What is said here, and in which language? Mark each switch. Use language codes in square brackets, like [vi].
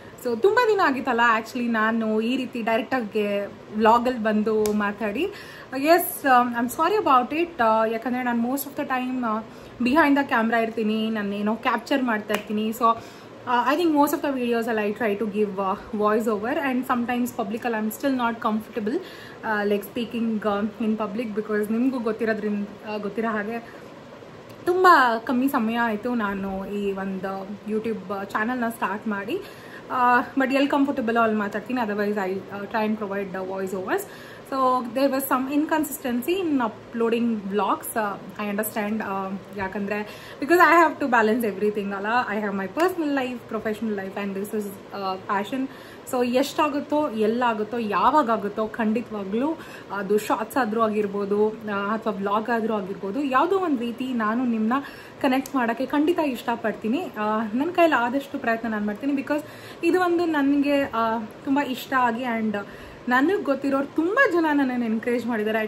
[kn] So ತುಂಬಾ ದಿನ ಆಗಿತ್ತಲ್ಲ ಆಕ್ಚುಲಿ ನಾನು ಈ ರೀತಿ ಡೈರೆಕ್ಟ್ ಆಗಿ ವ್ಲಾಗ್ ಅಲ್ಲಿ ಬಂದು ಮಾತಾಡಿ. [en] Yes I am sorry about it. [kn] ಯಾಕಂದ್ರೆ ನಾನು [en] most of the time behind the camera [kn] ಇರ್ತೀನಿ, ನಾನು ಏನೋ [en] capture [kn] ಮಾಡ್ತಾ ಇರ್ತೀನಿ. [en] so I think most of the videos I try to give voice over, and sometimes public I'm still not comfortable like speaking in public because [kn] ನಿಮಗೂ ಗೊತ್ತಿರೋ ಹಾಗೆ ತುಂಬ ಕಮ್ಮಿ ಸಮಯ ಆಯಿತು ನಾನು ಈ ಒಂದು ಯೂಟ್ಯೂಬ್ ಚಾನಲ್ನ ಸ್ಟಾರ್ಟ್ ಮಾಡಿ. [en] but [kn] ಎಲ್ಲಿ [en] comfortable [kn] ಅಲ್ಲಿ ಮಾತಾಡ್ತೀನಿ, [en] Otherwise I try and provide voice overs. So there was some inconsistency in uploading vlogs. I understand [kn] yakandre [en] because I have to balance everything [kn] alla. [en] I have my personal life, professional life, and this is passion. [kn] So ಎಷ್ಟಾಗುತ್ತೋ ಎಲ್ಲಾಗುತ್ತೋ ಯಾವಾಗಾಗುತ್ತೋ ಖಂಡಿತವಾಗ್ಲೂ ಅದು shorts ಆದರೂ ಆಗಿರ್ಬೋದು ಅಥವಾ vlog ಆದರೂ ಆಗಿರ್ಬೋದು, ಯಾವುದೋ ಒಂದು ರೀತಿ ನಾನು ನಿಮ್ಮನ್ನ ಕನೆಕ್ಟ್ ಮಾಡೋಕ್ಕೆ ಖಂಡಿತ ಇಷ್ಟಪಡ್ತೀನಿ. ನನ್ನ ಕೈಲಿ ಆದಷ್ಟು ಪ್ರಯತ್ನ ನಾನು ಮಾಡ್ತೀನಿ ಬಿಕಾಸ್ ಇದು ಒಂದು ನನಗೆ ತುಂಬ ಇಷ್ಟ ಆಗಿ, ಆ್ಯಂಡ್ ನನಗೆ ಗೊತ್ತಿರೋರು ತುಂಬ ಜನ ನನ್ನನ್ನು ಎನ್ಕರೇಜ್ ಮಾಡಿದ್ದಾರೆ.